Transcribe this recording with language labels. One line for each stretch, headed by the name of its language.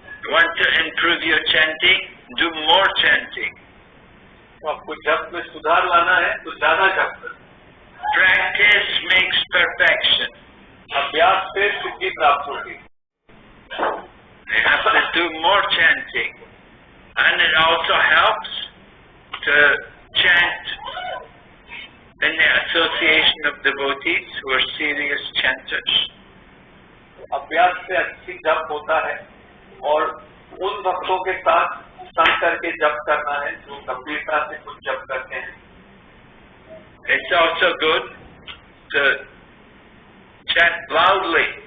English: Want to improve your chanting? Do more chanting.
Hindi: तो आपको जप में सुधार लाना है तो ज्यादा जप करें।
English: Practice makes perfection.
Hindi: अभ्यास से सिद्धि प्राप्त होगी।
English: You have to do more chanting. And it also helps to chant in the association of devotees who are serious chanters.
Hindi: अभ्यास से अच्छी जप होता है और उन भक्तों के साथ संग करके जप करना है जो गंभीरता से कुछ जप करते हैं।
English: It's also good to chant loudly.